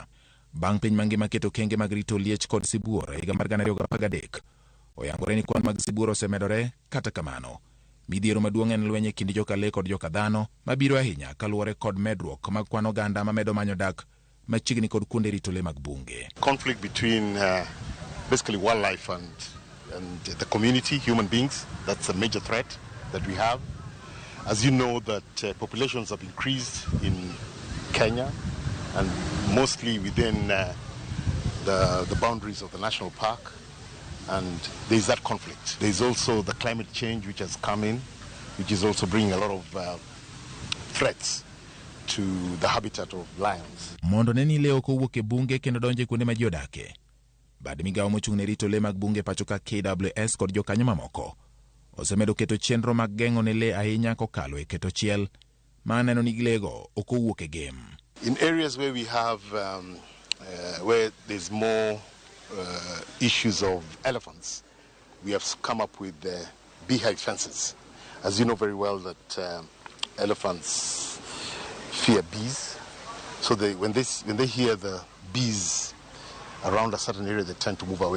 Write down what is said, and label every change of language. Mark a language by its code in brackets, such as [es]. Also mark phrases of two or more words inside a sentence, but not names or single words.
[luo] Bang' piny mangima keto kenge mag rito liech kod sibuor e higa mar 2013, oyangore ni kwan mag sibuor osemedore. Kata kamano, midhiero maduong' en lweny e kind joka lee kod joka dhano mabiro ahinya kaluwore kod medruok mag kwan oganda mamedo manyo dak machiegni kod kuonde rito lee mag bunge. [en] Conflict between basically wildlife and the community, human beings, that's a major threat that we have. As you know that populations have increased in Kenya and mostly within the boundaries of the national park. And there's that conflict. There's also the climate change which has come in, which is also bringing a lot of threats to the habitat of lions. [luo] Mondo neni leo kowuok e bunge kendo donje kuonde ma ji odake. Bad migawo mochung' ne rito le mag bunge pachoka KWS kod jokanyo mamoko osemedo keto chenro mag geng'o ne le ahinya kokalo e keto chiel ma neno ni lego ok owuok e game. [en] In areas where we have where there's more issues of elephants, we have come up with beehive fences. As you know very well that elephants fear bees, so when they hear the bees around a certain area, they tend to move away.